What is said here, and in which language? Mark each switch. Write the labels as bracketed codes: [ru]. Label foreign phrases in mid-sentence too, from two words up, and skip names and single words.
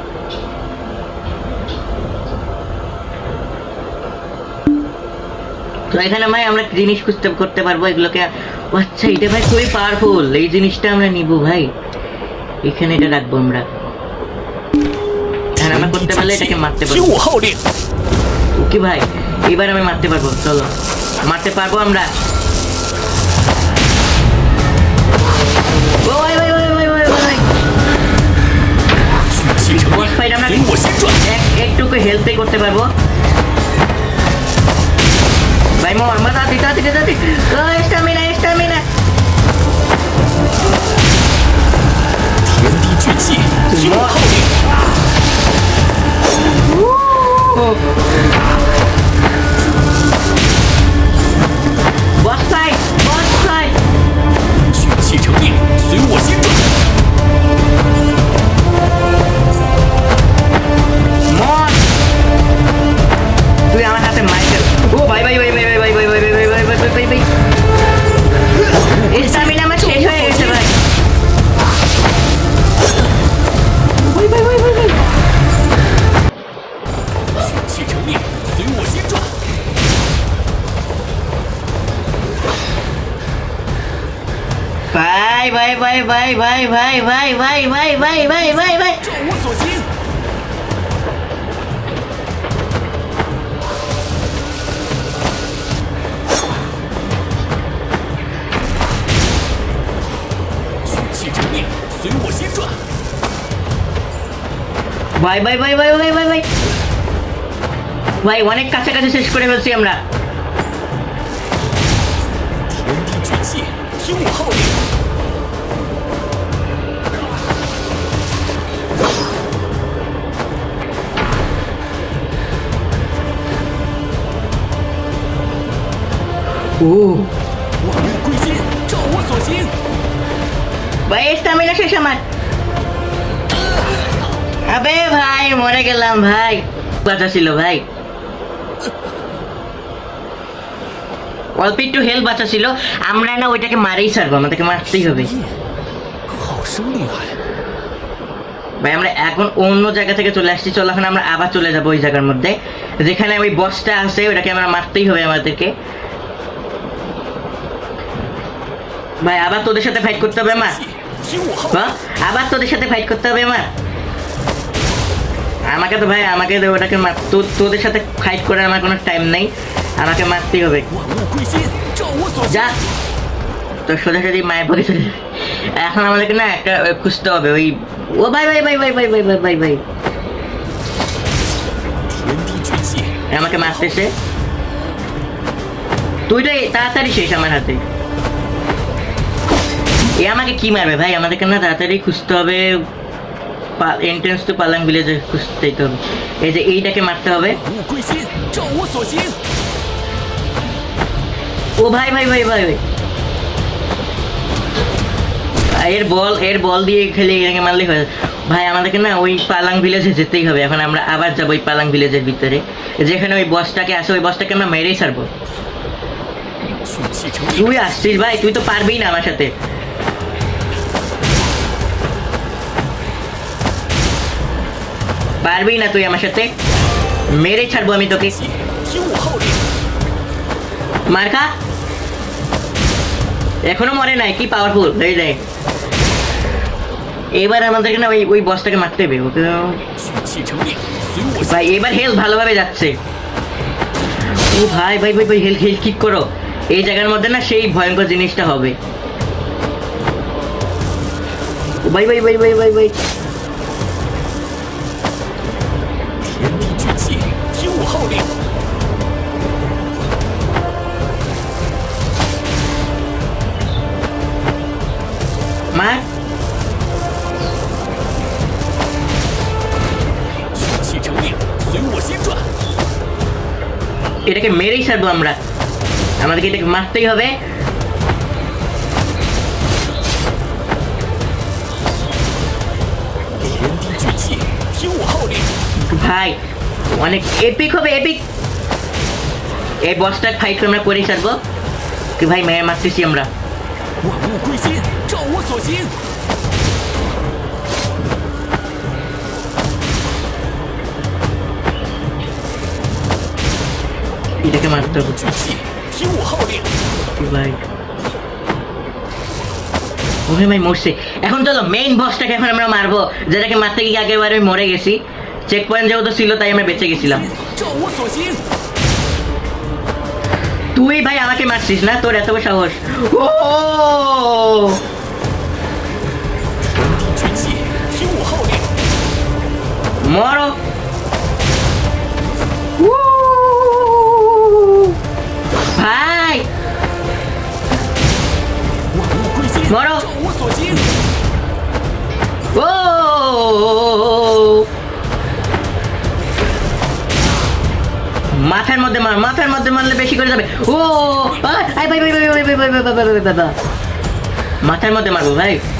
[bn] তো এখানে ভাই আমরা জিনিস করতে পারবো এগুলোকে। আচ্ছা এটা ভাই খুবই পাওয়ারফুল, এই জিনিসটা আমরা নিব ভাই। এখানে এটা রাখবো আমরা, আর আমরা করতে পারলে এটাকে মারতে [zh] 听 [bn] পারবো। [zh] 我号令， [bn] ওকে ভাই এবার আমি মারতে পারবো। চলো মারতে পারবো আমরা। ও ভাই ভাই ভাই ভাই ভাই ভাই, [zh] 举起成 [en] boss fight আমরা [zh] 随我心转。 [bn] একটুকু হেল্পে করতে পারবো ভাই। মর মা, তাড়াতাড়ি তাড়াতাড়ি তাড়াতাড়ি। [en] stamina stamina. [zh] 天地聚气，听我号令。 [en] boss fight boss fight. [zh] 举气成令，随我心转。 [bn] মর, তুই আমার হাতে মাইকেল। ও ভাই ভাই ভাই ভাই ভাই ভাই ভাই ভাই ভাই ভাই ভাই ভাই ভাই ভাই, স্টামিনা আমার শেষ হয়ে গেছে ভাই। ভাই ভাই ভাই ভাই ভাই, [zh] 举气成令，随我心转。 [bn] ভাই ভাই ভাই ভাই ভাই ভাই ভাই ভাই ভাই ভাই ভাই ভাই ভাই। [zh] 照我所行。 举气成令，随我心转。 [bn] ভাই ভাই ভাই ভাই ভাই ভাই ভাই ভাই, অনেক কাছাকাছি শেষ করে ফেলছি আমরা। [zh] 天地聚气，听我号令。 [bn] ও [zh] 万物归心，照我所行。 [bn] ভাই স্টামিনা শেষ আমার। আবে ভাই মরে গেলাম ভাই, বাঁচা ছিল ভাই। অল্প একটু হেল্প বাঁচা ছিল, আমরা না ওইটাকে মারেই ছাড়বো, আমাদেরকে মারতেই হবে [zh] 好生厉害！ [bn] ভাই। আমরা এখন অন্য জায়গা থেকে চলে আসছি, চলো এখন আমরা আবার চলে যাবো ওই জায়গার মধ্যে যেখানে ওই বসটা আছে, ওটাকে আমরা মারতেই হবে আমাদেরকে। ভাই আবার তোদের সাথে ফাইট করতে হবে আমার। [zh] 听我号令。 [bn] হ্যাঁ আবার তোদের সাথে ফাইট করতে হবে আমার। আমাকে তো ভাই আমাকে তো ওটাকে তোদের সাথে ফাইট করে আমার কোনো টাইম নেই, আমাকে মারতেই হবে। [zh] 万物归心，照我所行 [bn] যা তো সোজাসুজি মায়ের পরে চলে যাবে। এখন আমাদেরকে না একটা খুঁজতে হবে ওই ও ভাই ভাই ভাই ভাই ভাই ভাই ভাই ভাই ভাই [zh] 天地巨气， [bn] আমাকে মারতেছে তুই তো তাড়াতাড়ি শেষ আমার হাতে এ আমাকে কি মারবে ভাই আমাদেরকে না তাড়াতাড়ি খুঁজতে হবে [en] entrance to Palang village [bn] খুঁজতেই তো হবে এই যে এইটাকে মারতে হবে [zh] 物归心，照我所行。 [bn] ও ভাই ভাই ভাই ভাই ভাই এর বল দিয়ে খেলে এটাকে মারলেই হয় ভাই আমাদেরকে না ওই পালাং ভিলেজে যেতেই হবে এখন আমরা আবার যাবো ওই পালাং ভিলেজের ভিতরে যেখানে ওই বসটাকে আসে ওই বসটাকে আমরা মেরেই ছাড়বো [zh] 血气成冰， [bn] তুই আসছিস ভাই তুই তো পারবি না আমার সাথে পারবি না তুই আমার সাথে মেরে ছাড়বো আমি তোকে [zh] 气，听我号令。 [bn] মার খা এখনো মরে নাই কি পাওয়ারফুল হয়ে যায় এবার আমাদেরকে না ওই বসটাকে মারতে হবে ওকে [zh] 血气成冰，随我行。 [bn] ভাই এবার হেলথ ভালোভাবে যাচ্ছে ও ভাই ভাই ভাই ভাই হেলথ ঠিক করো এই জায়গার মধ্যে না সেই ভয়ঙ্কর জিনিসটা হবে ও ভাই ভাই ভাই ভাই ভাই ভাই [zh] 天地巨气，听我号令。 [bn] মার [zh] 血气成冰，随我心转。 [bn] এটাকে মেরেই ছাড়বো আমরা আমাদেরকে এটাকে মারতেই হবে [zh] 天地巨气，听我号令。 [bn] ভাই অনেক এপিক হবে এপিক এই বসটার ফাইট আমরা করেই ছাড়বো কি ভাই মেয়ে মারতেছি আমরা [zh] 万物归心，照我所行。 [bn] এটাকে মারতে হবে [zh] 巨气，听我号令。 [bn] কি ভাই ওহে ভাই মরছে এখন চলো মেইন বসটাকে এখন আমরা মারবো যেটাকে মারতে গিয়ে আগেবারে মরে গেছি [en] check point [bn] যেহেতু ছিল তাই আমরা বেঁচে গেছিলাম [zh] 照我所行。 [bn] তুই ভাই আমাকে মারছিস না তোর এত বড় সাহস ও [zh] 天地巨气，听我号令。 [bn] মরো ভাই [zh] 万物归心， [bn] মরো [zh] 照我所行。 [bn] ও মাথার মধ্যে মারলে বেশি করে যাবে ও আই ভাই ভাই ভাই ভাই ভাই ভাই ভাই ভাই ভাই ভাই ভাই মাথার মধ্যে মারবো ভাই